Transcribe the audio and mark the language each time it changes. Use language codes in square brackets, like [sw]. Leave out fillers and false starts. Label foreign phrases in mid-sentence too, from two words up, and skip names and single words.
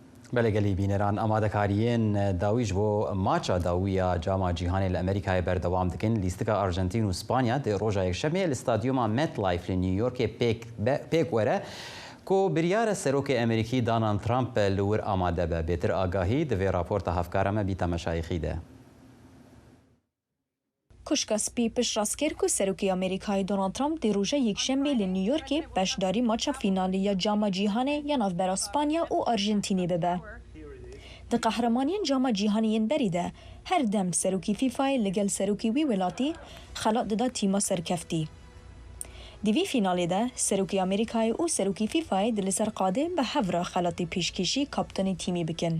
[ku] بەلێگەلی بینەران ئامادەکاریین داویش بۆ ماچە داویە جاما جیهانی لە ئەمریکای بەردەوام دکن لیستەکە ئارژەنتین و ئیسپانیا دێ ڕۆژە یەکشەمێ لە ستادیۆما مێت لایف لە نیویۆرکێ پێک وەرە کۆ بریارە سەرۆکی ئەمریکی دانالد ترامپ لەور ئامادە بە بێتر ئاگاهی دەوێ راپۆرتە هەفکارەمە بیتە مەشایخیدا. کوشکا سپی پشت ڕاستکرد و سەرۆکی ئەمریکای دۆنالد ترامپ دی ڕۆژە یەکشەمێ لە نیویۆرکێ بەشداری ماچە فینالیە جاما جیهانê ya navbera Spanya û Arjentînê bibe. Di qehremaniyên Cama Cîhaniyên berî de her dem serokî Fîfayê li gel serokî wî welatî xelat dida tîma serkeftî. Di vî finalê de serokî Amerîkayê û serokî Fîfayê di li ser qadê bi hevra xelatê pêşkêşî kaptanê tîmê bikin.